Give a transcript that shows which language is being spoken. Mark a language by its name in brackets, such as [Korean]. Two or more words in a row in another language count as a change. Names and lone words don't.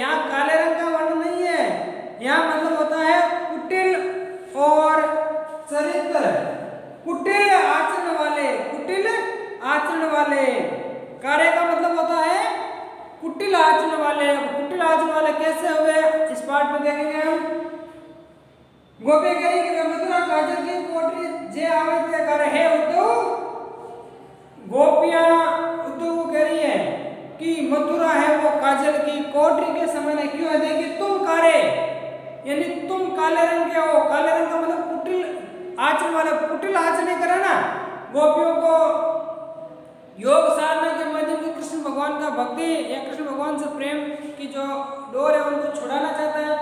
[Hindi] यहाँ काले रंग का वर्णन नहीं है, यहाँ मतलब होता है कुटिल और चरित्र, कुटिल आचरण वाले, कुटिल आचरण वाले, कारे का मतलब होता है कुटिल आचरण वाले। कुटिल आचरण वाले कैसे हुए इस पाठ में देखेंगे हम। गोपी कह रही कि मथुरा काजल की कोटरी [Braj] जे आवे ते कारे, [Hindi] हे उद्धव, गोपियां उद्धव को कह रही है कि मथुरा है वो काजल की कोटरी के समान है। क्यों है, देखिए, तुम कारे यानी तुम काले रंग के हो, काले रंग का मतलब कुटिल आचरण वाले, कुटिल आचरण करे ना, गोपियों को योग साधना के माध्यम से कृष्ण भगवान का भक्ति या कृष्ण भगवान से प्रेम की जो डोर है उनको छुड़ाना चाहता है।